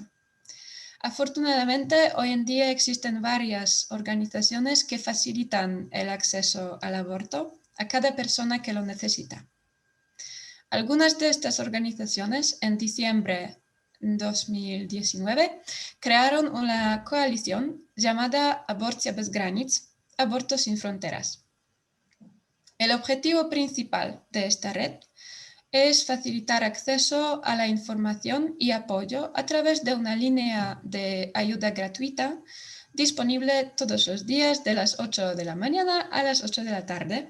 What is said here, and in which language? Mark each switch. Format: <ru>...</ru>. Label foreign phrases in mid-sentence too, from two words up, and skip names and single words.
<es>Afortunadamente, hoy en día existen varias organizaciones que facilitan el acceso al aborto a cada persona que lo necesita. Algunas de estas organizaciones en diciembre de 2019 crearon una coalición llamada Aborcja bez granic, Aborto sin fronteras. El objetivo principal de esta red es facilitar acceso a la información y apoyo a través de una línea de ayuda gratuita disponible todos los días de las 8 de la mañana a las 8 de la tarde.</es>